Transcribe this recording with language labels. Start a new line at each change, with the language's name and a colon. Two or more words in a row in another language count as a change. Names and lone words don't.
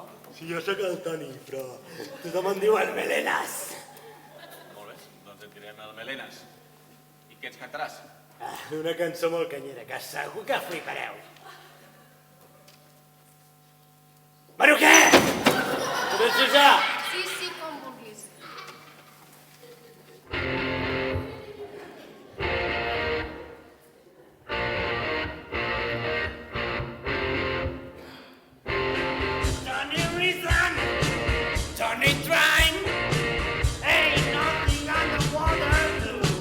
Catalan: Sí, jo sóc el Toni, però tothom em diu el Melenas. Molt bé, doncs et direm el Melenas. I què ens cantaràs? Una cançó molt canyera, que segur que flipareu. Bueno, què? Començo ja. Sí, com vulguis.
English: Johnny Reason, Johnny Trine, ain't nothing underwater do.